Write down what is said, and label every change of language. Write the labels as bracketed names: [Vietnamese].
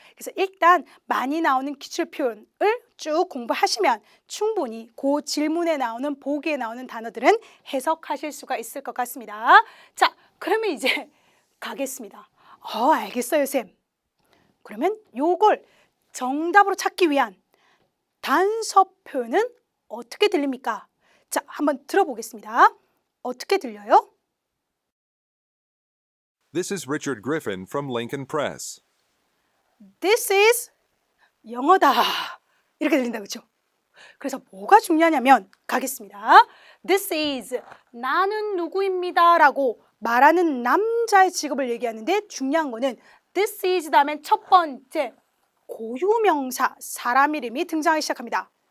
[Korean] 그래서 일단 많이 나오는 기출 표현을 쭉 공부하시면 충분히 그 질문에 나오는 보기에 나오는 단어들은 해석하실 수가 있을 것 같습니다. 자, 그러면 이제 가겠습니다. 알겠어요, 쌤. 그러면 요걸 정답으로 찾기 위한 단서 표현은 어떻게 들립니까? 자, 한번 들어보겠습니다. 어떻게 들려요? [English] This is Richard Griffin from Lincoln Press. This is [Korean] 영어다. 이렇게 들린다, 그렇죠? 그래서 뭐가 중요하냐면 가겠습니다. [English] This is [Korean] 나는 누구입니다 라고 말하는 남자의 직업을 얘기하는데 중요한 거는 This is 다음엔 첫 번째 고유명사 사람 이름이 등장하기 시작합니다.